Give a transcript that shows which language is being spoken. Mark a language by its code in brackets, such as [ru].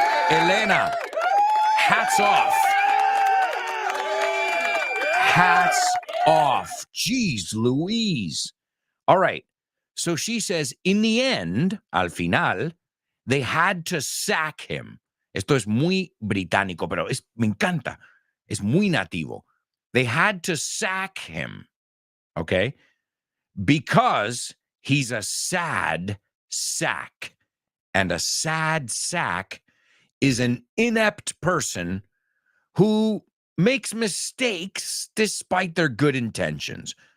[en] Elena, hats off. Hats off. Jeez Louise. All right. So she says, in the end, [es] al final, [en] they had to sack him. [es] Esto es muy británico, pero me encanta. Es muy nativo. [en] They had to sack him, okay? Because he's a sad sack. And a sad sack is an inept person who makes mistakes despite their good intentions.